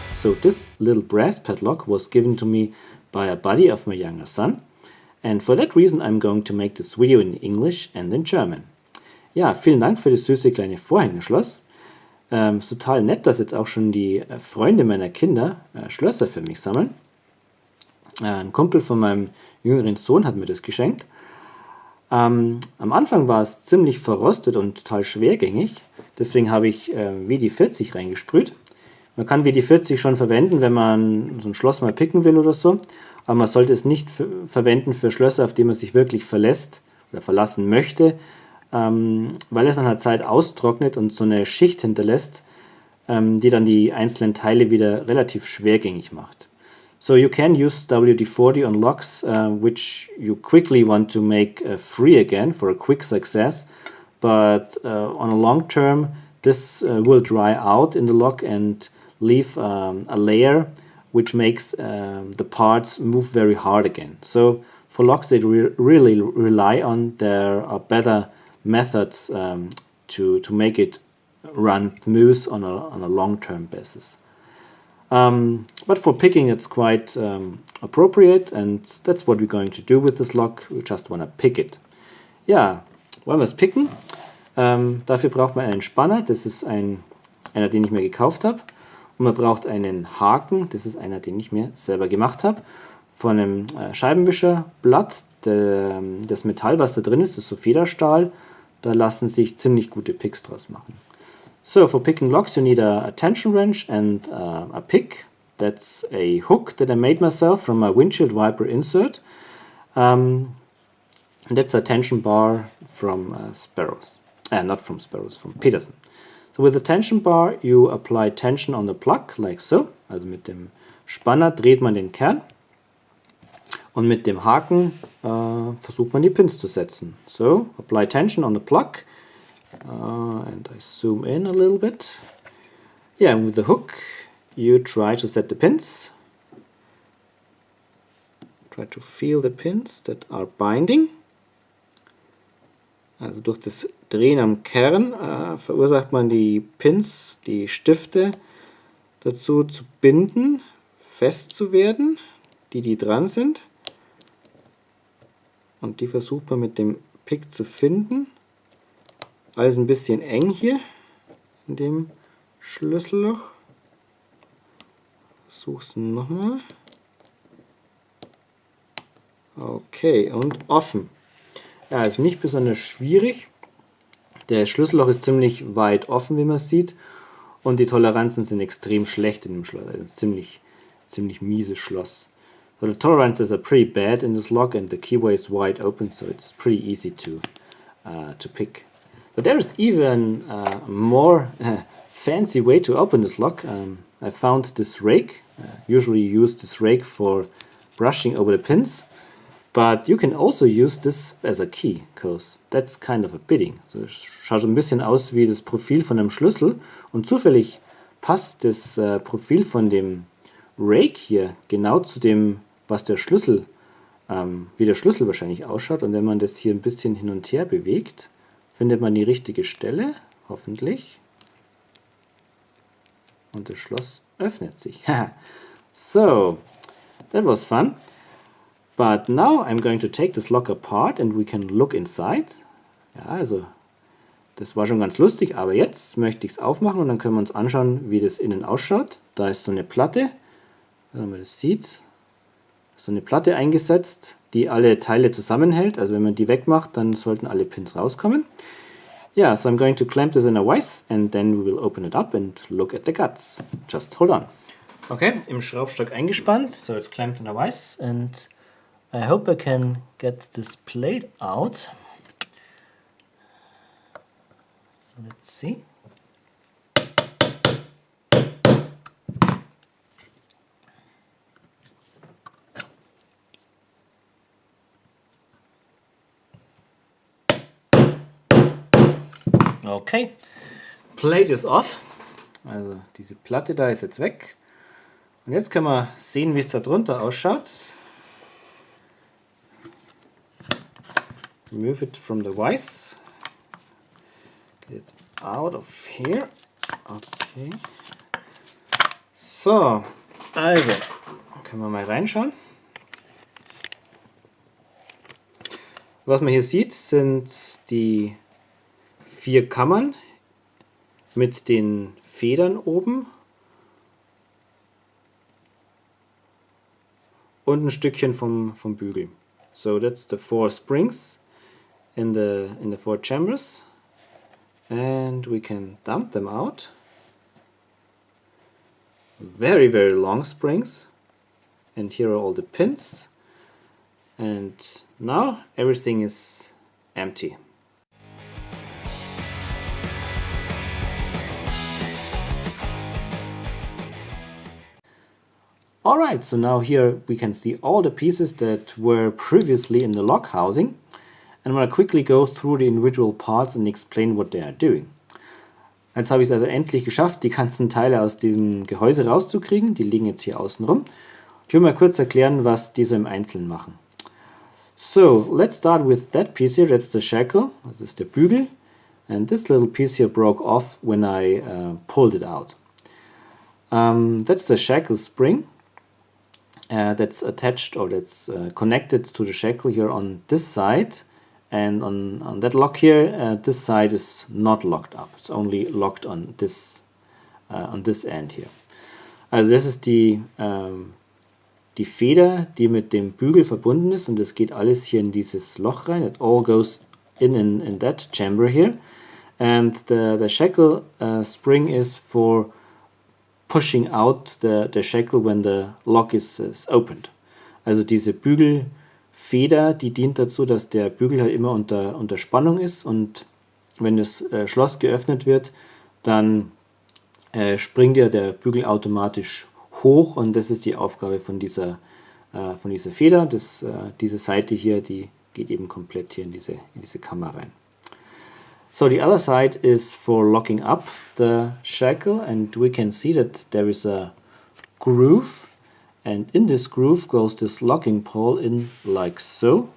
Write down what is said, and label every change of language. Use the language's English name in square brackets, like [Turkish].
[English] So this little brass padlock was given to me by a buddy of my younger son, and for that reason I'm going to make this video in English and in German. [German] Ja, vielen Dank für das süße kleine Vorhängeschloss. Ist total nett, dass jetzt auch schon die Freunde meiner Kinder Schlösser für mich sammeln. Ein Kumpel von meinem jüngeren Sohn hat mir das geschenkt. Am Anfang war es ziemlich verrostet und total schwergängig, deswegen habe ich WD-40 reingesprüht. Man kann WD-40 schon verwenden, wenn man so ein Schloss mal picken will oder so, aber man sollte es nicht verwenden für Schlösser, auf die man sich wirklich verlässt oder verlassen möchte, weil es nach einer Zeit austrocknet und so eine Schicht hinterlässt, die dann die einzelnen Teile wieder relativ schwergängig macht. [English] So you can use WD-40 on locks which you quickly want to make free again for a quick success, but on a long term this will dry out in the lock and leave a layer which makes the parts move very hard again. So for locks that really rely on, there are better methods to make it run smooth on a long-term basis. But for picking it's quite appropriate, and that's what we're going to do with this lock. We just want to pick it. [German] Ja, wollen wir es picken? Dafür braucht man einen Spanner, das ist einer, den ich mir gekauft habe. Und man braucht einen Haken, das ist einer, den ich mir selber gemacht habe. Von einem Scheibenwischerblatt, das Metall, was da drin ist so Federstahl. Da lassen sich ziemlich gute Picks draus machen. [English] So for picking locks you need a tension wrench and a pick. That's a hook that I made myself from my windshield wiper insert. And that's a tension bar from Sparrows. Not from Sparrows, from Peterson. So with the tension bar you apply tension on the plug, like so. [German] Also mit dem Spanner dreht man den Kern. Und mit dem Haken versucht man die Pins zu setzen. [English] So, apply tension on the plug. And I zoom in a little bit. Yeah, and with the hook you try to set the pins. Try to feel the pins that are binding. [German] Also durch das Drehen am Kern verursacht man die Pins, die Stifte dazu zu binden, fest zu werden, die dran sind. Und die versucht man mit dem Pick zu finden. Alles ein bisschen eng hier in dem Schlüsselloch. Versuch's nochmal. Okay, und offen. Ja, ist nicht besonders schwierig. Der Schlüsselloch ist ziemlich weit offen, wie man sieht. Und die Toleranzen sind extrem schlecht in dem Schloss. Also ziemlich mieses Schloss. [English] So the tolerances are pretty bad in this lock and the keyway is wide open, so it's pretty easy to pick. But there is even a more fancy way to open this lock. I found this rake. Usually you use this rake for brushing over the pins, but you can also use this as a key, because that's kind of a bitting. [German] So es schaut ein bisschen aus wie das Profil von einem Schlüssel und zufällig passt das Profil von dem Rake hier genau zu dem, was der Schlüssel, wie der Schlüssel wahrscheinlich ausschaut. Und wenn man das hier ein bisschen hin und her bewegt, findet man die richtige Stelle, hoffentlich. Und das Schloss öffnet sich. [English] So, that was fun. But now I'm going to take this lock apart and we can look inside. [German] Ja, also, das war schon ganz lustig, aber jetzt möchte ich es aufmachen und dann können wir uns anschauen, wie das innen ausschaut. Da ist so eine Platte, wenn man das sieht, so eine Platte eingesetzt, die alle Teile zusammenhält. Also wenn man die wegmacht, dann sollten alle Pins rauskommen. [English] Yeah, so I'm going to clamp this in a vise and then we will open it up and look at the guts. Just hold on. Okay, [German] im Schraubstock eingespannt, [English] so it's clamped in a vise and I hope I can get this plate out. Let's see. Okay, Plate is off. [German] Also diese Platte da ist jetzt weg. Und jetzt können wir sehen, wie es da drunter ausschaut. [English] Remove it from the vise. Get it out of here. Okay. [German] So, also, können wir mal reinschauen. Was man hier sieht, sind die 4 Kammern mit den Federn oben und ein Stückchen vom Bügel. [English] So that's the 4 springs in the 4 chambers, and we can dump them out. Very, very long springs, and here are all the pins, and now everything is empty. Alright, so now here we can see all the pieces that were previously in the lock housing, and I'm going to quickly go through the individual parts and explain what they are doing. [German] Jetzt habe ich es also endlich geschafft, die ganzen Teile aus diesem Gehäuse rauszukriegen. Die liegen jetzt hier außen rum. Ich will mal kurz erklären, was diese im Einzelnen machen. [English] So, let's start with that piece here. That's the shackle. [German] Das ist der Bügel. [English] And this little piece here broke off when I pulled it out. That's the shackle spring. That's attached, or that's connected to the shackle here on this side. And on that lock here, this side is not locked up. It's only locked on this end here. [German] Also das ist die Feder, die mit dem Bügel verbunden ist, und das geht alles hier in dieses Loch rein. [English] It all goes in that chamber here. And the shackle spring is for pushing out the shackle when the lock is opened. [German] Also diese Bügelfeder, die dient dazu, dass der Bügel halt immer unter Spannung ist, und wenn das Schloss geöffnet wird, dann springt ja der Bügel automatisch hoch, und das ist die Aufgabe von dieser Feder. Diese Seite hier, die geht eben komplett hier in diese Kammer rein. [English] So the other side is for locking up the shackle, and we can see that there is a groove, and in this groove goes this locking pole in like so.